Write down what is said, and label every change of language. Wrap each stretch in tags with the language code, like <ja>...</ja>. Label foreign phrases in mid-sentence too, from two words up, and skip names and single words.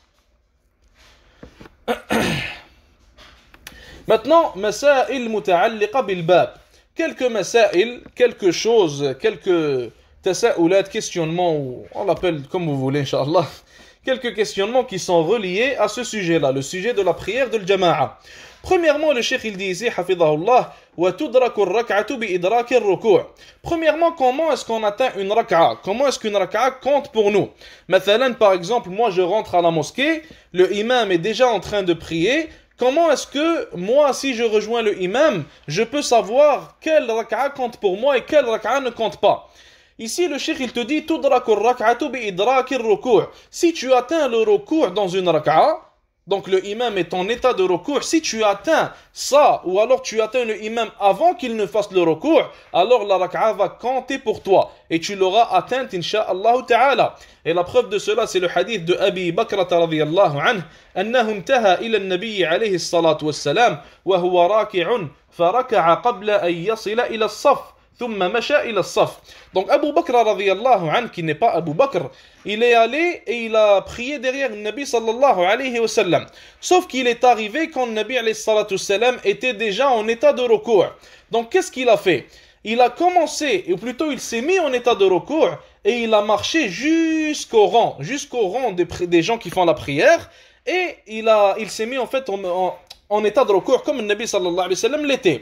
<ar>Maintenant, مسائل متعلقة بالباب.</ar> <fr>Quelques masail, quelque chose, quelques tasa'ulat, questionnements, ou on l'appelle comme vous voulez,</fr> <ar>إن شاء الله.</ar> <fr>Quelques questionnements qui sont reliés à ce sujet-là, le sujet de la prière de l'jama'a. Premièrement, le cheikh il dit ici, hafidahullah,</fr> <ar>وتدرك الركعة بإدراك الركوع'.</ar> <fr>Premièrement, comment est-ce qu'on atteint une raka'a? Comment est-ce qu'une raka'a compte pour nous? Mathalan, par exemple, moi je rentre à la mosquée, le imam est déjà en train de prier. Comment est-ce que moi, si je rejoins le imam, je peux savoir quelle raka'a compte pour moi et quelle raka'a ne compte pas? Ici, le cheikh il te dit,</fr> <ar>تدرك الركعة بإدراك الركوع'.</ar> <fr>Si tu atteins le ruku' dans une raka'a, donc le imam est en état de recours. Si tu atteins ça, ou alors tu atteins le imam avant qu'il ne fasse le recours, alors la raka'a va compter pour toi. Et tu l'auras atteinte,</fr> <ar>إن شاء الله تعالى.</ar> <fr>Et la preuve de cela, c'est le hadith de Abi Bakrata</fr> <ar>رضي الله عنه, أنه انتهى إلى النبي عليه الصلاة والسلام وهو راكع فركع قبل أن يصل إلى الصف.</ar> <fr>Donc Abu Bakr</fr> <ar>رضي الله عنه,</ar> <fr>qui n'est pas Abu Bakr, il est allé et il a prié derrière le Nabi</fr> <ar>صلى الله عليه وسلم.</ar> <fr>Sauf qu'il est arrivé quand le Nabi</fr> <ar>عليه الصلاة السلام</ar> <fr>était déjà en état de recours. Donc qu'est-ce qu'il a fait? Il a commencé, ou plutôt il s'est mis en état de recours et il a marché jusqu'au rang des gens qui font la prière, et il s'est mis en fait en état de recours comme le Nabi</fr> <ar>صلى الله عليه وسلم</ar> <fr>l'était.</fr>